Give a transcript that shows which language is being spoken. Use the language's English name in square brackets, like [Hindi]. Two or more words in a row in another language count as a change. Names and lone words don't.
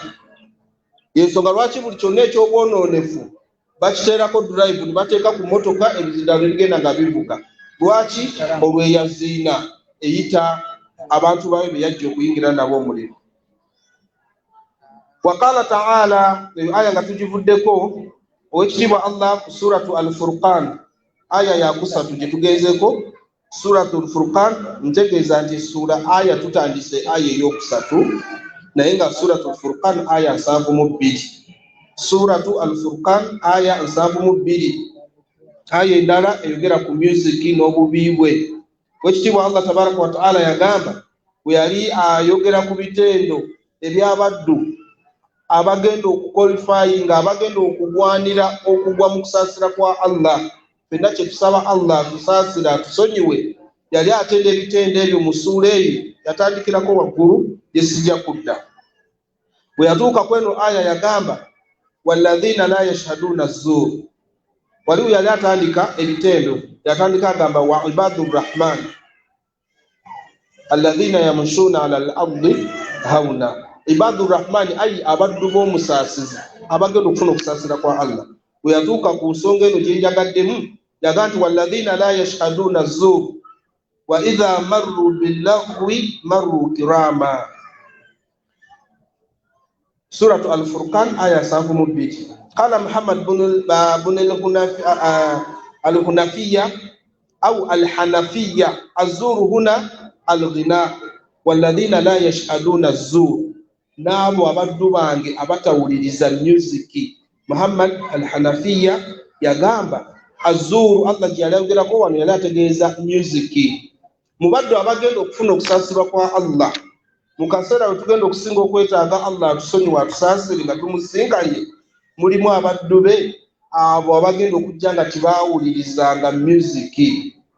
[Ganda] Yensonga lwaki buli kyonna eky'obwonoonefu bakiteerako drive ne bateeka ku mmotoka ebizindaalo ebigenda nga bivuga. Lwaki? Olweyaziina eyita abantu bawe be yajja okuyingira nabo omuliro. [Arabic] وقال تعالى, [Ganda] eyo aya nga tugivuddeko, owekitiibwa Allah ku suratu al-Furqan aya ya 3 gye tugezeko. Suratu al-Furqan ntegeeza nti sura aya tutandise aya ey'okusatu, naye nga suratu al-Furqan aya 72. Suratu al-Furqan aya 72. Aya endala eyogera ku musiki n'obubi bwe. Wekitiibwa Allah [Arabic] تبارك وتعالى [Ganda] yagamba bwe yali ayogera ku bitendo eby'abaddu abagenda okukwalifayinga, abagenda okugwanira okugwa mu kusaasira kwa Allah. Fenna kye tusaba Allah tusaasira atusonyiwe. Yali atenda ebitendo ebyo mu ssuula eyo yatandikirako waggulu gye sijja kudda. Bwe yatuuka kweno aya yagamba [Arabic] والذين لا يشهدون الزور. [Ganda] Waliwo yali atandika ebitendo, yatandika agamba [Arabic] وعباد الرحمن الذين يمشون على الأرض هونا. عباد الرحمن [Ganda] ayi abaddu b'omusaasizi abagenda okufuna okusaasira kwa Allah. Bwe yatuuka ku nsonga eno gye njagaddemu yaga nti [Arabic] والذين لا يشهدون الزور وإذا مروا باللغو مروا كراما. [Ganda] Suratu al-Furqan aya 72. [Arabic] قال محمد بن الحنفية أو الحنفية الزور هنا الغناء والذين لا يشهدون الزور. [Ganda] N'abo abaddu bange abatawuliriza musiki. Muhammad al-Hanafiyya yagamba az-zur, Allah gye yayogerako wano yali ategeeza musiki. Mu baddu abagenda okufuna okusaasirwa kwa Allah mu kaseera bwe tugenda okusinga okwetaaga Allah atusonyiwe atusaasire nga tumusinkanye, mulimu abaddu be abo abagenda okujja nga tibaawulirizanga musiki.